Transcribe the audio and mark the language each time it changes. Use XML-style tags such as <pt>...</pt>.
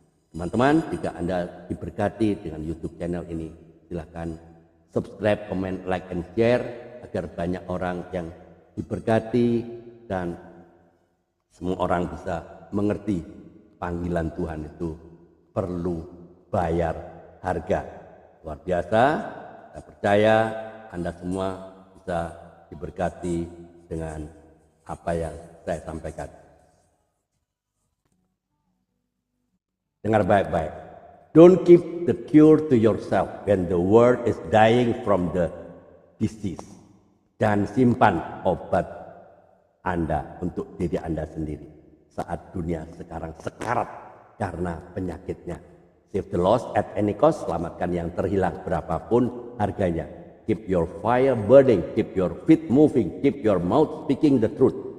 <id>Teman-teman, jika Anda diberkati dengan YouTube channel ini, silahkan subscribe, comment, like, and share agar banyak orang yang diberkati dan semua orang bisa mengerti panggilan Tuhan itu perlu bayar harga. Luar biasa, saya percaya Anda semua bisa diberkati dengan apa yang saya sampaikan. Dengar baik-baik.</id> <en>Don't keep the cure to yourself when the world is dying from the disease.</en> <id>Dan simpan obat Anda untuk diri Anda sendiri saat dunia sekarang sekarat karena penyakitnya.</id> <en>Save the lost at any cost,</en> <id>selamatkan yang terhilang berapapun harganya.</id> <en>Keep your fire burning, keep your feet moving, keep your mouth speaking the truth.</en>